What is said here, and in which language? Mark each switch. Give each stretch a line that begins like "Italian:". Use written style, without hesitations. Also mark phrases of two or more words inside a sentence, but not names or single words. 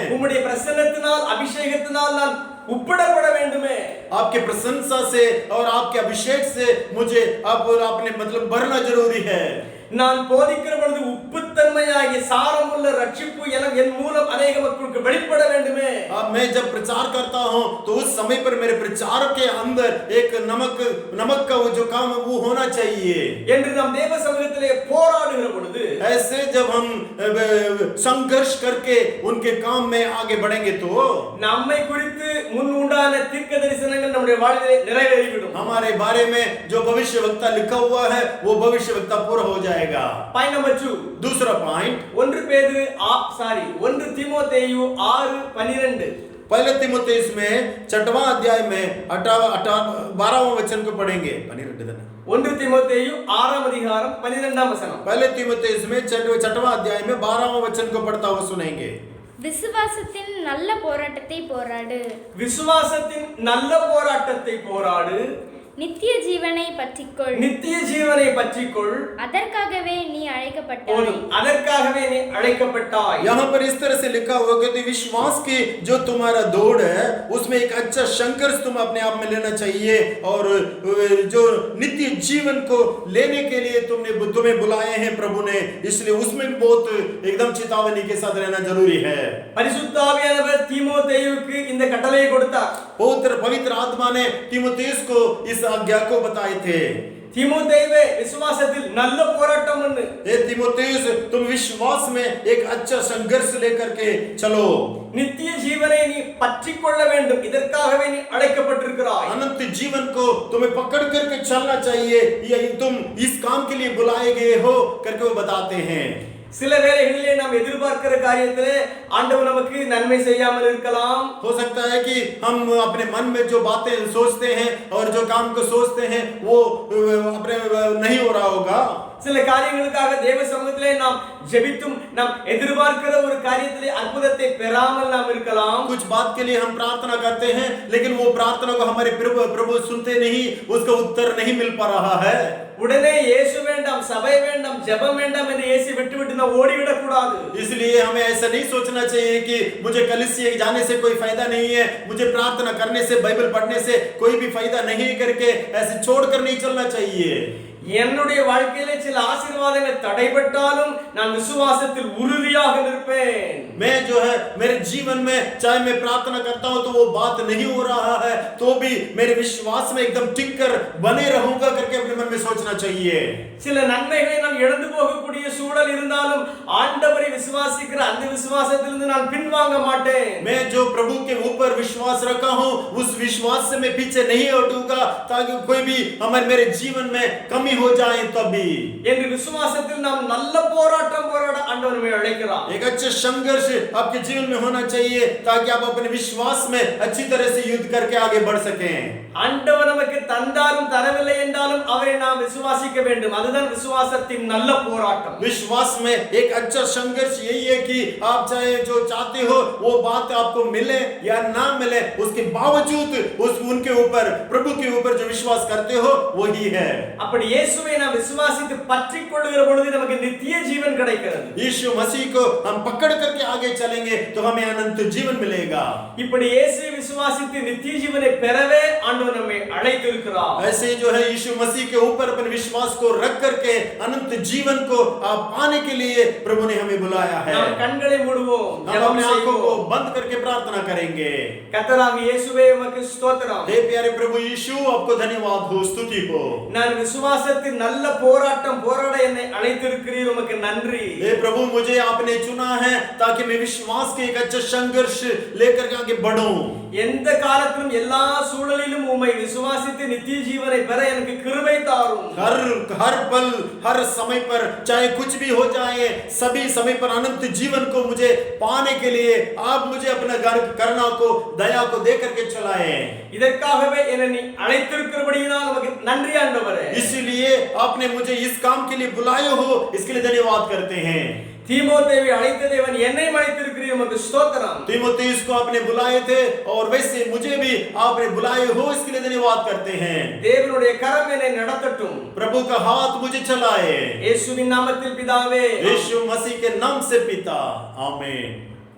Tamil: உம்முடைய பிரசன்னத்தினால் அபிஷேகத்தினால் நான் உப்பிடப்பட வேண்டுமே.
Hindi: आपके प्रशंसा से और आपके अभिषेक से मुझे अब अपने मतलब भरना जरूरी है.
Tamil: நான் போதிக்கிற பொழுது உப்புத்தன்மையாகிய சாரமுள்ள ரட்சிப்பு என் மூலம் अनेक மக்களுக்கு வெளிப்பட வேண்டுமே.
Hindi: अब मैं जब प्रचार करता हूं तो उस समय पर मेरे प्रचार के अंदर एक नमक का वो जो काम है वो होना चाहिए.
Tamil: என்று நாம் தேவ சமூகத்திலே போராடுகிற பொழுது,
Hindi: ऐसे जब हम संघर्ष करके उनके काम में आगे बढ़ेंगे तो
Tamil: நம்மை குறித்து முன் உண்டான தீர்க்க தரிசனங்கள் நம்முடைய வாழ்விலே நிறைவேறிவிடும்.
Hindi: हमारे बारे में जो भविष्यवक्ता लिखा हुआ है वो भविष्यवक्ता पूरा हो जाएगा.
English: point number 2.
Hindi: दूसरा पॉइंट 1 तीमोथेयु 6:12. पहले तीमुथियुस में 6वां अध्याय में 12वां वचन को पढ़ेंगे.
Tamil: 1 तीमोथेयु 6ஆம் அதிகாரம் 12ஆம் வசனம்.
Hindi: पहले तीमुथियुस में 6वां अध्याय में 12वां वचन को पढ़ता हुआ सुनेंगे.
Tamil: விசுவாசத்தின் நல்ல போராட்டத்தை போராடு. விசுவாசத்தின் நல்ல போராட்டத்தை போராடு. நித்திய ஜீவனை பற்றிக்கொள். நித்திய ஜீவனை பற்றிக்கொள். அதற்காகவே நீ அழைக்கப்பட்டாய். போதும், அதற்காகவே நீ அழைக்கப்பட்டாய்.
Hindi: यहाँ पर इस तरह से लिखा हुआ कि विश्वास की जो तुम्हारा दौड़ है उसमें एक अच्छा संघर्ष तुम अपने आप में लेना चाहिए और जो नित्य जीवन को लेने के लिए तुम्हें बुलाए हैं प्रभु ने, इसलिए उसमें भी बहुत एकदम चेतावनी के साथ रहना जरूरी है।
Tamil: பரிசுத்த ஆவியானவர் தீமோத்தேயுவுக்கு இந்த கட்டளையை கொடுத்தார்.
Hindi: पवित्र आत्मा ने तीमुथियुस को इस आज्ञा को बताए थे।
Tamil: தீமோத்தேயுவே, விசுவாசத்தில் நல்ல போராட்டம் பண்ணு.
Hindi: हे तीमुथियुस, तुम विश्वास में एक अच्छा संघर्ष लेकर के चलो।
Tamil: நித்திய ஜீவனை நீ பற்றிக்கொள்ள வேண்டும். இதற்காகவே நீ அழைக்கப்பட்டிருக்கிறாய்.
Hindi: अनंत जीवन को तुम्हें पकड़ करके चलना चाहिए, ये तुम इस काम के लिए बुलाए गए हो करके वो बताते हैं।
Tamil: சில வேளைகளிலே நாம் எதிர்பார்க்கிற காரியத்திலே ஆண்டவர் நமக்கு நன்மை செய்யாமல் இருக்கலாம்.
Hindi: हो सकता है कि हम अपने मन में जो बातें सोचते हैं और जो काम को सोचते हैं वो अपने नहीं हो रहा होगा।
Tamil: சில காரியங்களுக்காக தேவ சமூகத்திலே நாம் ஜெபித்தும் நாம் எதிர்பார்க்கிற ஒரு காரியத்திலே அற்புதத்தை பெறாமல் நாம் இருக்கலாம்.
Hindi: कुछ बात के लिए हम प्रार्थना करते हैं लेकिन वो प्रार्थना को हमारे प्रभु सुनते नहीं, उसका उत्तर नहीं मिल पा रहा है।
Tamil: உடனே இயேசு வேண்டாம், சபை வேண்டாம், ஜெபம் வேண்டாம் என்று இயேசு விட்டுவிட்டு நாம் ஓடிவிடக் கூடாது.
Hindi: इसलिए हमें ऐसा नहीं सोचना चाहिए कि मुझे कलीसिया जाने से कोई फायदा नहीं है, मुझे प्रार्थना करने से, बाइबल पढ़ने से कोई भी फायदा नहीं करके ऐसे छोड़कर नहीं चलना चाहिए।
Tamil: என்னுடைய வாழ்க்கையிலே சில ஆசீர்வாதங்கள் தடைபட்டாலும் நான் விசுவாசத்தில் உறுதியாக நிற்பேன்.
Hindi: मैं जो है मेरे जीवन में चाहे मैं प्रार्थना करता हूं तो वो बात नहीं हो रहा है तो भी मेरे विश्वास में एकदम टिक कर बने रहूंगा करके अपने मन में सोचना चाहिए।
Tamil: சில நன்மைகளை நான் இழந்து போகக்கூடிய சூழல் இருந்தாலும் ஆண்டவரை விசுவாசிக்கிற அந்த விசுவாசத்திலிருந்து நான் பின்வாங்க மாட்டேன்.
Hindi: मैं जो प्रभु के ऊपर विश्वास रखा हूं उस विश्वास से मैं पीछे नहीं हटूंगा ताकि कोई भी मेरे जीवन में कमी हो जाए तभी।
Tamil: என்று விசுவாசத்தில் நாம் நல்ல போராட்டம் போராட ஆண்டவர் நம்மை அழைக்கிறார்.
Hindi: एक अच्छा संघर्ष आपके जीवन में होना चाहिए ताकि आप अपने विश्वास में अच्छी तरह से युद्ध करके आगे बढ़ सकें।
Tamil: ஆண்டவர் நமக்கு தந்தாலும் தரவில்லை என்றாலும் அவரை நாம் விசுவாசிக்க வேண்டும். அதுதான் விசுவாசத்தின் நல்ல போராட்டம்.
Hindi: विश्वास में एक अच्छा संघर्ष यही है कि आप चाहे जो चाहते हो वो बात आपको मिले या ना मिले, उसके बावजूद उनके ऊपर, प्रभु के ऊपर जो विश्वास करते हो वही है।
Tamil: அப்படி இயேசுவை நாம் விசுவாசித்து பற்றிக் கொள்ளுகிற பொழுது நமக்கு நித்திய ஜீவன் கிடைக்கிறது.
Hindi: यीशु मसीह को हम पकड़ करके आगे चलेंगे तो हमें अनंत जीवन मिलेगा।
Tamil: இப்படி இயேசுவை விசுவாசித்து நித்திய ஜீவனை பெறவே ஆண்டவர் நம்மை அழைத்திருக்கிறார்.
Hindi: ऐसे जो है यीशु मसीह के ऊपर अपने विश्वास को रख करके अनंत जीवन को आप पाने के लिए प्रभु ने हमें बुलाया है।
Tamil: நாம் கண்களை மூடுவோம்,
Hindi: हम
Tamil: ஜெபம்
Hindi: अपने आंखों को
Tamil: செய்வோம்.
Hindi: बंद करके प्रार्थना करेंगे।
Tamil: கர்த்தராகிய இயேசுவே உமக்கு ஸ்தோத்திரம்.
Hindi: हे प्यारे प्रभु यीशु, आपको धन्यवाद हो, स्तुति हो।
Tamil: நான் விசுவாசத்தின் நல்ல போராட்டம் போராட என்னை அழைத்திருக்கிறீர், உமக்கு நன்றி.
Hindi: हे प्रभु, मुझे आपने चुना है ताकि मैं विश्वास के एक अच्छा संघर्ष लेकर के आगे बढ़ूं।
Tamil: எந்த காலத்திலும் எல்லா சூழலிலும் உம்மை விசுவாசித்து நித்திய ஜீவனை பெற எனக்கு கிருபை தாரும்.
Hindi: हर पल हर समय पर चाहे कुछ भी हो जाए, सभी समय पर अनंत जीवन को मुझे पाने के लिए आप मुझे अपना करुणा को, दया को दे करके चलाए।
Tamil: இதற்காகவே என்னை நீ அழைத்திருக்கிறபடியினால் உமக்கு நன்றி ஆண்டவரே.
Hindi: इसलिए आपने मुझे इस काम के लिए बुलाए हो, इसके लिए धन्यवाद करते हैं।
Tamil: தீமோத்தேயுவை அழைத்த தேவன் என்னை அழைத்திருக்கிறீர், உமக்கு ஸ்தோத்திரம்.
Hindi: तीमुथियुस को आपने बुलाए थे और वैसे मुझे भी आपने बुलाए हो, इसके लिए धन्यवाद करते हैं।
Tamil: தேவனுடைய கரம் என்னை நடத்தட்டும்.
Hindi: प्रभु का हाथ मुझे चलाए।
Tamil: இயேசுவின் நாமத்தில் பிதாவே,
Hindi: यीशु मसीह के नाम से पिता, आमीन।